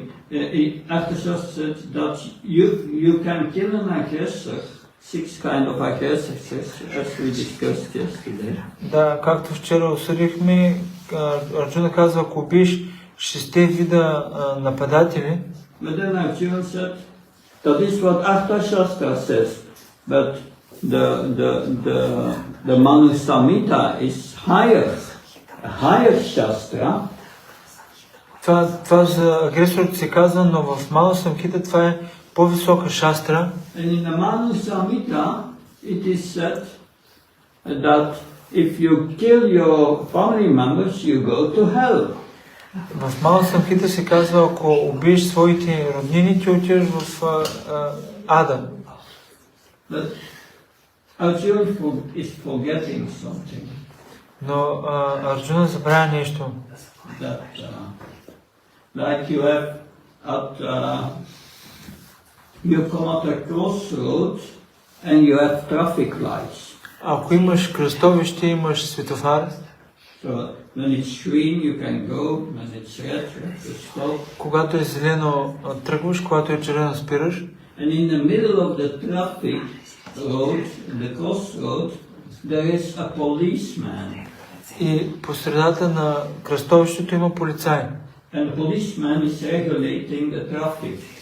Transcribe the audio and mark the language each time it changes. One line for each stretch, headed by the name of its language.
English: Artha Shastra said that you can kill an aggressor, 6 kind of aggressors, as we discussed yesterday.
Bulgarian: Да, както вчера осъдихме, Арджуна казва, ако убиеш 6 вида нападатели.
English: But then Arjuna said, that is what Artha Shastra says, but the Manu Samhita is a higher Shastra.
Bulgarian: Това за агресорите се казва, но в Ману Самхита това е по-висока шастра.
English: And in the Manu Samhita, it is said that if you kill your family members, you go to hell.
Bulgarian: В Ману Самхита се казва, ако убиеш своите роднини, ти отиваш в ада.
English: But Arjuna is forgetting something.
Bulgarian: Но Арджуна забравя нещо.
English: That, like you have you come at a crossroad and you have traffic lights.
Bulgarian: Ако имаш кръстовище, имаш светофар.
English: So when it's green, you can go. When it's red, you have to stop.
Bulgarian: Когато е зелено, тръгваш, когато е червено, спираш.
English: And in the middle of the traffic road, the crossroad, there is a policeman.
Bulgarian: И по средата на кръстовището има полицай.
English: And the policeman is regulating the traffic.